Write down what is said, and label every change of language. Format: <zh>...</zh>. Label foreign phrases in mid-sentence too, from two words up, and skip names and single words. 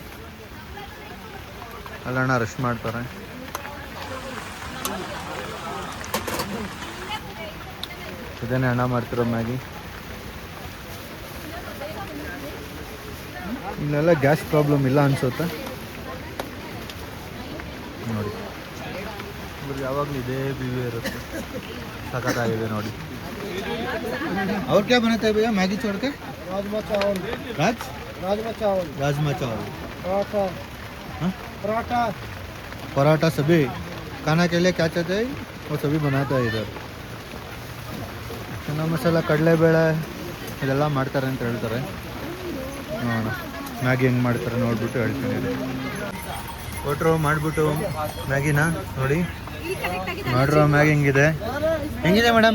<kn>ಅಲ್ಲಣ್ಣ ರೆಸ್ಟ್ ಮಾಡ್ತಾರೆ. ಇದೇನೆ ಅಣ್ಣ ಮಾಡ್ತಿರೋ ಮ್ಯಾಗಿ. ಇಲ್ಲೆಲ್ಲ</kn> <en>gas problem</en> <kn>ಇಲ್ಲ ಅನ್ಸುತ್ತೆ ನೋಡಿ. ಇವ್ರಿಗೆ ಯಾವಾಗಲೂ ಇದೇ ಬಿವಿ ಇರುತ್ತೆ, ಸಖತ್ತಾಗಿದೆ ನೋಡಿ.</kn> <hi>और क्या बनाते हैं भैया मैगी छोड़ के? राजमा चावल. राजमा चावल, पराठा सभी खाना के लिए क्या चाहते हैं वो सभी बनाता है इधर.</hi> <kn>ಚೆನ್ನ ಮಸಾಲ, ಕಡಲೆಬೇಳೆ ಇದೆಲ್ಲ ಮಾಡ್ತಾರೆ ಅಂತ ಹೇಳ್ತಾರೆ. ನೋಡೋಣ ಮ್ಯಾಗಿ ಹೆಂಗೆ ಮಾಡ್ತಾರೆ ನೋಡ್ಬಿಟ್ಟು ಹೇಳ್ತೀನಿ. ಕೊಟ್ಟರು ಮಾಡಿಬಿಟ್ಟು ಮ್ಯಾಗಿನ ನೋಡಿ. ಮಾಡಿರೋ ಮ್ಯಾಗಿ ಹೆಂಗಿದೆ ಮೇಡಮ್?</kn>